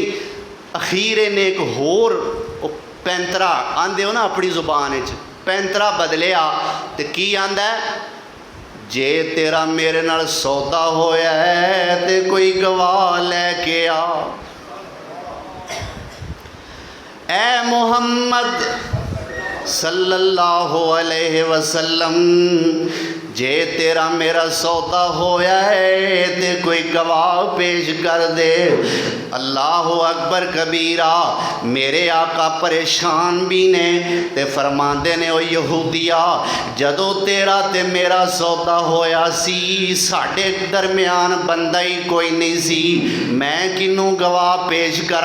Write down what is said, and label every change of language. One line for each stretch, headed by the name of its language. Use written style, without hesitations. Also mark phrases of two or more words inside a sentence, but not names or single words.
Punjabi: اخیر انہیں ایک ہور پینترا آندے ہو نا اپنی زبان پینترا بدلیا تو کی آندا? جے تیرا میرے نال سودا ہویا ہے تو کوئی گواہ لیکے آ.
Arabic: اے محمد صلى الله عليه وسلم,
Punjabi: جے تیرا میرا سودا ہویا ہے تو کوئی گواہ پیش کر دے.
Arabic: الله أكبر كبيرا.
Punjabi: میرے آقا پریشان بھی نے تے فرماتے نے او یہودیا، جدوں تیرا تے میرا سودا ہویا سی ساڈے درمیان بندہ ہی کوئی نہیں سی، میں کنوں گواہ پیش کرا?